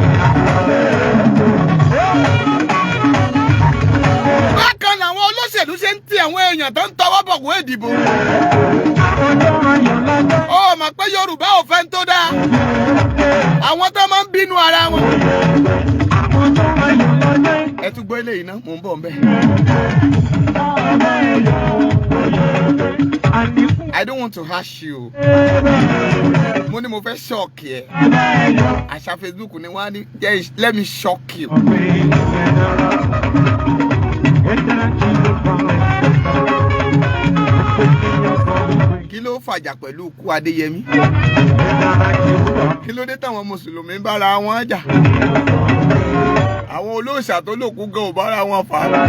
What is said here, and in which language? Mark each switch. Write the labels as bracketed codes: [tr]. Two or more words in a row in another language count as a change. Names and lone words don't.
[yo] Bákan làwọn olóṣèlú ṣe ń ti àwọn èèyàn tó ń tọwọ́ bọ̀wé ìdìbò. Ó mọ̀ pé Yorùbá ò fẹ́ ń tó dáa. Àwọn tó máa ń bínú ara wọn. Ẹ tún gbọ́ eléyìí ná, mò ń bọ̀ ńbẹ̀. [en] I don't want to harsh you. [yo] Mo ní mo fẹ́ shock ẹ. Àṣà Facebook ni wọ́n á ní [en] let me shock you. [yo] Kí ló fàjà pẹ̀lú ikú Adéyẹmí? Kí ló dé táwọn Mùsùlùmí bára wọn jà? Àwọn olóòṣà tó lòkú gan ò bára wọn fà á.